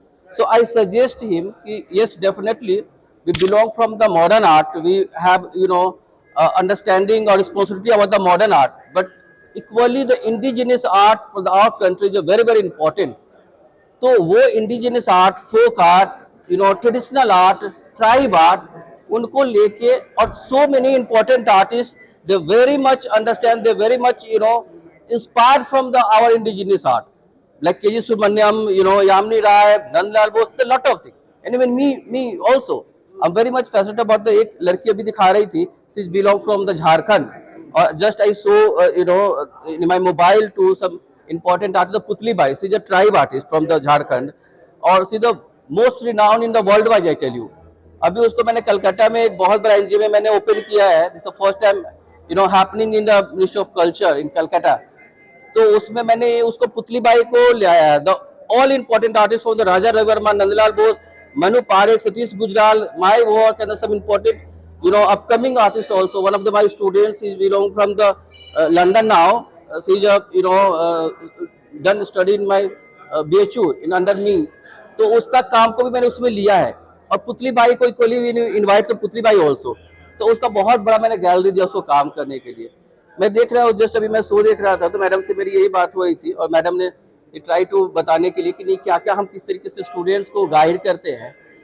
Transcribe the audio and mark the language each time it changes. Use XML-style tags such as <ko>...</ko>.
<en>So I suggest him कि yes, definitely we belong from the modern art, we have understanding और responsibility about the modern art, but equally the indigenous art for the our country is very important. तो वो indigenous art, folk art, traditional art, tribe art, उनको लेके, और so many important artist they very much understand, they very much, you know, inspired from our indigenous art. Like K.G. Subramaniam, you know, Yamini Rai, Nandlal Bose, a lot of things. And even me also. I'm very much fascinated about the एक लड़की अभी दिखा रही थी, she belong from the Jharkhand. Just I saw, you know, in my mobile to some important artist, the Putli Bai. She's a tribe artist from the Jharkhand, और she's the most renowned in the world wide, I tell you.</en> <hi>अभी उसको मैंने कलकत्ता में एक बहुत बड़ा NGO में मैंने ओपन किया है.</hi> <en>This is the first time, you know, happening in the Ministry of Culture in Calcutta. तो उसमें मैंने उसको पुतली बाई को ले आया है. The all important artists from the Raja Ravi Verma, Nandlal Bose, Manu Parekh, Satish Gujral, my work, and some important, you know, upcoming artists also. One of my students is belong from the London now. She's you know, done study in my BHU in under me.</en> <hi>तो उसका काम को भी मैंने उसमें लिया है. और पुतली बाई को equally invite to Putli Bai also. तो उसका बहुत बड़ा मैंने गैलरी दिया उसको काम करने के लिए. मैं देख रहा हूँ, जस्ट अभी मैं शो देख रहा था तो मैडम से मेरी यही बात हुई थी और मैडम ने ट्राई टू बताने के लिए कि नहीं क्या क्या हम किस तरीके से स्टूडेंट्स को गाइड करते हैं.</hi>